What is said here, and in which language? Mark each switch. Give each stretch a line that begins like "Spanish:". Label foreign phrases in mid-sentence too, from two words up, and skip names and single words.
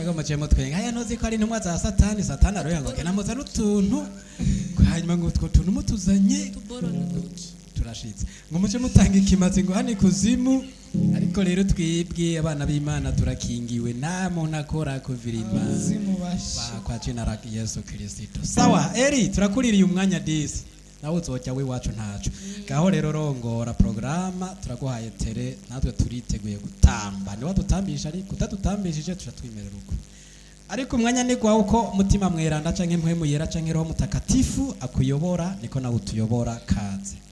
Rundi: Ego macemo twenga haya nozi ko ari intumwa za Satani aroya ngo kenamuza n'utuntu hanyuma ngo utwo tuntu mutuzanye tuboro n'uduki turashitse ngo muce mutanga ikimazi ngo hani kuzimu. Ariko rero twibwe abana b'Imana turakingiwe nta muntu akora kuvirima
Swahili: kwa jina la Yesu Kristo.
Rundi: Sawa Eri turakuririye umwanya disi nawe uzojya we wacu ntacu gaho rero rongora programa turaguhaye tere natwe turiteguye gutamba ni wadutambisha ariko utatutambishije turatwimerera uko ariko umwanya ni gwa uko mutima mweranda canke mpwemu yera canke
Swahili: roho mutakatifu
Rundi: akuyobora niko nawe utuyobora kaze.